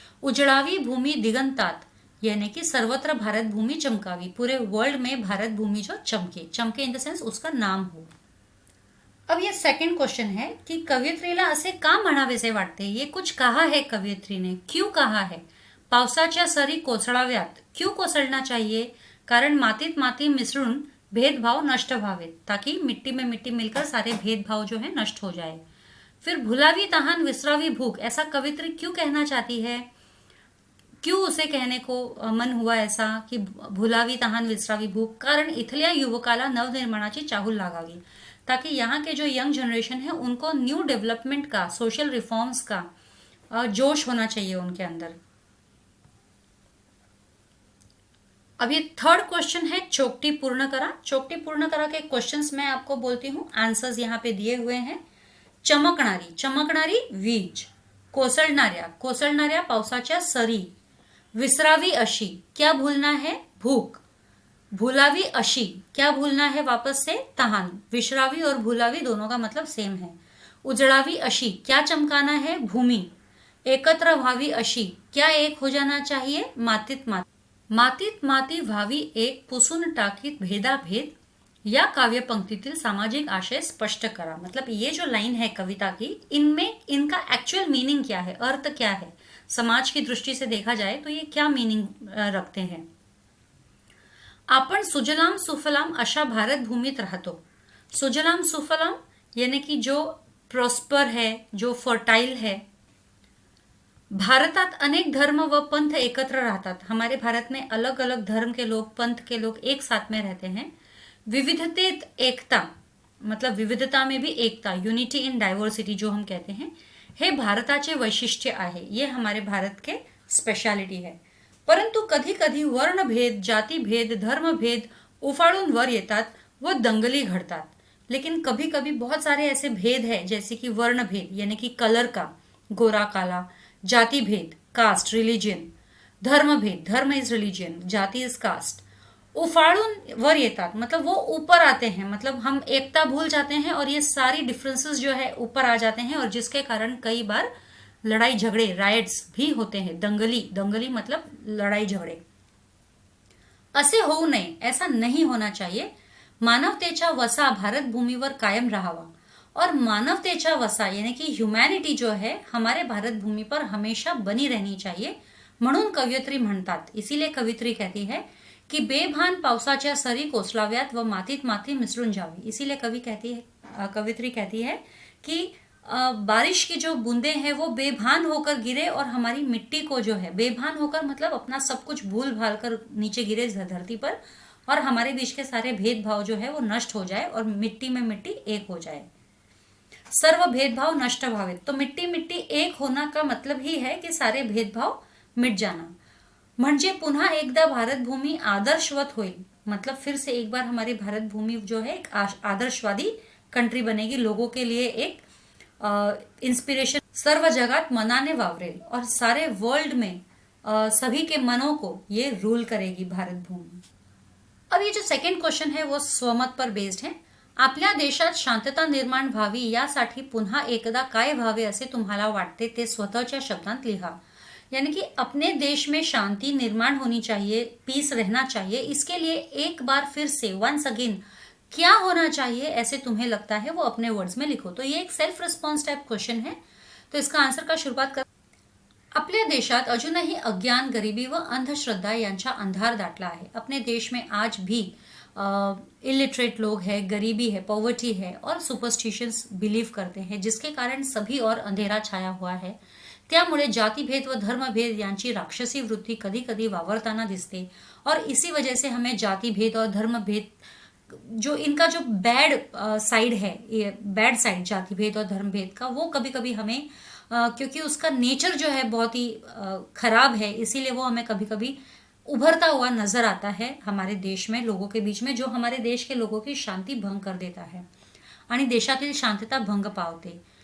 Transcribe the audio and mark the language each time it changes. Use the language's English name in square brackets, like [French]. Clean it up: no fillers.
[Marathi] उजड़ावी भूमि दिगंतात, [Hindi] यानी कि [Marathi] सर्वत्र भारत भूमि चमकावी, [Hindi] पूरे वर्ल्ड में भारत भूमि जो चमके, चमके इन द सेंस उसका नाम हो। अब ये सेकंड क्वेश्चन है कि [Marathi] कवयित्रीला असे का म्हणावेसे वाटते, [Hindi] ये कुछ कहा है कवयित्री ने, क्यों कहा है? [Marathi] पावसाच्या सरी कोसळाव्यात, [Hindi] क्यों कोसळना चाहिए? [Marathi] कारण मातीत माती मिसळून भेदभाव नष्ट व्हावेत, [Hindi] ताकि मिट्टी में मिट्टी मिलकर सारे भेदभाव जो है नष्ट हो जाए। फिर [Marathi] भुलावी तहान विसरावी भूख, [Hindi] ऐसा कवित्री क्यों कहना चाहती है? क्यों उसे कहने को मन हुआ ऐसा कि [Marathi] भुलावी तहान विसरावी भूख? कारण इथल्या युवकाला नवनिर्माणाची चाहूल लागावी, [Hindi] ताकि यहाँ के जो यंग जनरेशन है उनको न्यू डेवलपमेंट का, सोशल रिफॉर्म्स का जोश होना चाहिए उनके अंदर। अब ये थर्ड क्वेश्चन है [Marathi] चौकटी पूर्ण करा। [Hindi] चौकटी पूर्ण करा के क्वेश्चंस मैं आपको बोलती हूँ, आंसर्स यहाँ पे दिए हुए हैं। [Marathi] चमकणारी, चमकणारी वीज. कोसळणाऱ्या, कोसळणाऱ्या पावसाच्या सरी. विसरावी अशी, [Hindi] क्या भूलना है, भूख. [Marathi] भुलावी अशी, [Hindi] क्या भूलना है वापस से, तहान. विश्रावी और भुलावी दोनों का मतलब सेम है. [Marathi] उजड़ावी अशी, [Hindi] क्या चमकाना है, भूमि. [Marathi] एकत्र व्हावी अशी, [Hindi] क्या एक हो जाना चाहिए, मातीत माती. [Marathi] मातीत माती व्हावी एक, पुसून टाकीत भेदाभेद. या काव्य पंक्तीतील सामाजिक आशय स्पष्ट करा. [Hindi] मतलब ये जो लाइन है कविता की, इनमें इनका एक्चुअल मीनिंग क्या है, अर्थ क्या है, समाज की दृष्टि से देखा जाए तो ये क्या मीनिंग रखते हैं. [Marathi] आपण सुजलाम सुफलाम अशा भारत भूमीत राहतो. [Hindi] सुजलाम सुफलाम यानी कि जो प्रॉस्पर है, जो फर्टाइल है. [Marathi] भारतात अनेक धर्म व पंथ एकत्र रहतात. [Hindi] हमारे भारत में अलग अलग धर्म के लोग, पंथ के लोग एक साथ में रहते हैं. [Marathi] विविधतेत एकता, [Hindi] मतलब विविधता में भी एकता, [English] unity in diversity [Hindi] जो हम कहते हैं, [Marathi] हे भारताचे वैशिष्ट्य आहे. [Hindi] ये हमारे भारत के स्पेशालिटी है. [Marathi] परंतु कधी कधी वर्णभेद, जातिभेद, धर्मभेद उफाळून वर येतात व दंगली घडतात. [Hindi] लेकिन कभी कभी बहुत सारे ऐसे भेद है, जैसे कि वर्णभेद यानी कि कलर का, गोरा काला. जाति भेद, कास्ट रिलीजन. धर्मभेद, धर्म इज रिलीजन, जाति इज कास्ट. [Marathi] उफाड़ून वर येतात [Hindi] मतलब वो ऊपर आते हैं, मतलब हम एकता भूल जाते हैं और ये सारी डिफरेंसेस जो है ऊपर आ जाते हैं, और जिसके कारण कई बार लड़ाई झगड़े, राइट्स भी होते हैं. दंगली, दंगली मतलब लड़ाई झगड़े. [Marathi] असे होऊ नये, [Hindi] ऐसा नहीं होना चाहिए. [Marathi] मानवतेचा वसा भारत भूमीवर कायम राहावा. [Hindi] और मानवतेचा वसा यानी कि ह्युमॅनिटी जो है हमारे भारत भूमि पर हमेशा बनी रहनी चाहिए, [Marathi] म्हणून कवयित्री म्हणतात. [Hindi] इसीलिए कवित्री कहती है कि [Marathi] बेभान पावसाच्या सरी कोसलाव्यात व मातीत माती मिसळून जावी. [Hindi] इसीलिए कवित्री कहती है कि बारिश की जो बूंदें हैं वो बेभान होकर गिरे और हमारी मिट्टी को जो है, बेभान होकर मतलब अपना सब कुछ भूल भाल कर नीचे गिरे धरती पर, और हमारे बीच के सारे भेदभाव जो है वो नष्ट हो जाए और मिट्टी में मिट्टी एक हो जाए. [Marathi] सर्व भेदभाव नष्ट भावे. [Hindi] तो मिट्टी मिट्टी एक होना का मतलब ही है कि सारे भेदभाव मिट जाना. [Marathi] म्हणजे पुन्हा एकदा भारत भूमि आदर्शवत होईल. [Hindi] मतलब फिर से एक बार हमारी भारत भूमि जो है एक आदर्शवादी कंट्री बनेगी, लोगों के लिए एक इंस्पिरेशन. [Marathi] सर्व जगात मनाने वावरेल, [Hindi] और सारे वर्ल्ड में सभी के मनों को ये रूल करेगी भारत भूमि. अब ये जो सेकंड क्वेश्चन है वो स्वमत पर बेस्ड है. [Marathi] आपल्या देशात शांतता निर्माण व्हावी यासाठी पुन्हा एकदा काय व्हावे असे तुम्हाला वाटते ते स्वतःच्या शब्दांत लिहा. [Hindi] यानी कि अपने देश में शांति निर्माण होनी चाहिए, पीस रहना चाहिए, इसके लिए एक बार फिर से वंस अगेन क्या होना चाहिए ऐसे तुम्हें लगता है वो अपने वर्ड्स में लिखो. तो ये एक सेल्फ रिस्पॉन्स टाइप क्वेश्चन है. तो इसका आंसर का शुरुआत कर. [Marathi] आपल्या देशात अजूनही अज्ञान, गरिबी व अंधश्रद्धा यांचा अंधार दाटला आहे. [Hindi] अपने देश में आज भी इलिटरेट लोग हैं, गरीबी है, पॉवर्टी है और सुपरस्टिशंस बिलीव करते हैं, जिसके कारण सभी और अंधेरा छाया हुआ है. [Marathi] त्यामुळे जातिभेद व धर्मभेद यांची राक्षसी वृत्ती कधी कधी वावरताना दिसते, [Hindi] और इसी वजह से हमें जातिभेद और धर्मभेद जो इनका जो बैड साइड है, ये बैड साइड जातिभेद और धर्मभेद का, वो कभी कभी हमें क्योंकि उसका नेचर जो है बहुत ही खराब है, इसीलिए वो हमें कभी कभी उभरता हुआ नजर आता है हमारे देश में, लोगों के बीच में, जो हमारे देश के लोगों की शांती भंग कर देता है [Marathi] आणि देशातील शांतता भंग पावते.